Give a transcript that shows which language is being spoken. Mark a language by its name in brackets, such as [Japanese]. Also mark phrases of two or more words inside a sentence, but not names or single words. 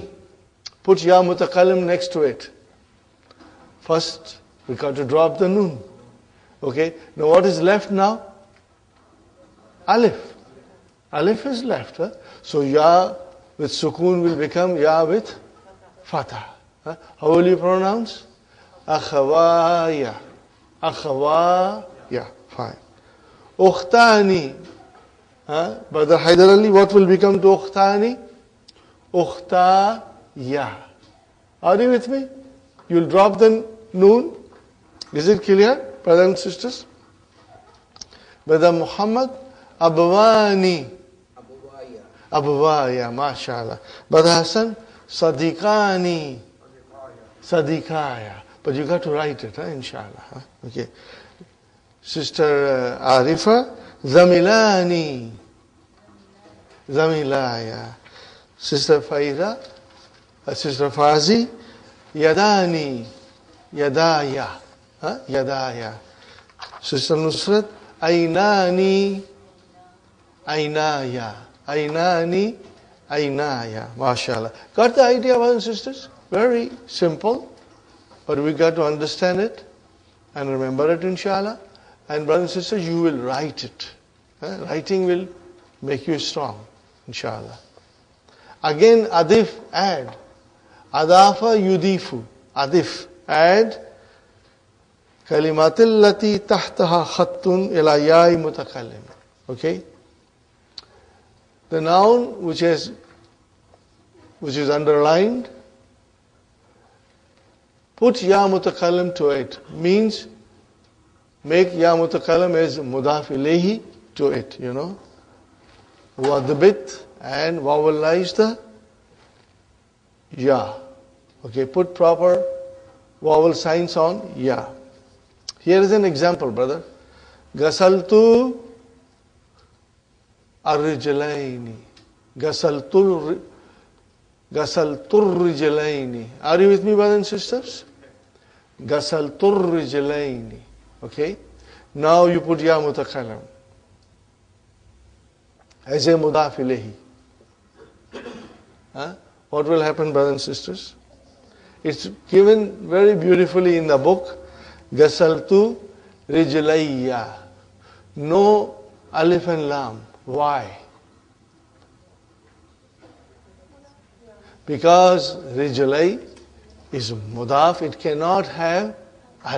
[English] Put [Arabic] ياء المتكلم [English] next to it. First, we got to drop the noon. Okay. Now what is left now? Alif. Alif is left. So ya with sukun will become ya with fatah. How will you pronounce? [Arabic] Akhawaya. Akhawaya. Fine. Ukhtani. [English] Brother Haidar Ali, what will become to ukhtani? Ukhtaya. Are you with me? You'll drop the noon. Is it clear, brothers and sisters? Brother Muhammad, Abwani. [Arabic] أبواي ما شاء الله. [English] Brother Hassan, Sadiqani. [Arabic] Sadikaya. [English] But you got to write it, inshallah. Okay. Sister Arifa, Zamilani. [Arabic] Zamilaya. [English] Sister Faiza, Sister Fazi, Yadani. [Arabic] يداي يداي. Sister Nusrat, Ainani. عيناي عينان. Ainaya. MashaAllah. [English] Got the idea, brothers and sisters? Very simple. But we got to understand it and remember it, inshallah. And brothers and sisters, you will write it. Writing will make you strong, inshallah. Again, adif, add. [Arabic] أضاف يضيف. [English] Adif, add. [Arabic] الكلمة التي تحتها خط إلى ياء المتكلم. [English] Okay? The noun which is underlined, put [Arabic] ياء المتكلم [English] to it. Means make [Arabic] ياء المتكلم [English] as [Arabic] مضاف إليه [English] to it, you know. Wadbit and vowelize the ya. Okay, put proper vowel signs on ya. Here is an example, brother. [Arabic] غسلت الرجلين. غسلت الرجلين. [English] Are you with me, brothers and sisters? [Arabic] غسلت الرجلين. Okay? [English] Now you put [Arabic] ياء المتكلم [English] as a [Arabic] مضاف إليه. [English] What will happen, brothers and sisters? It's given very beautifully in the book. [Arabic] غسلت رجليّ. [English] No alif and lam. Why? Because rijlay is mudaf, it cannot have al.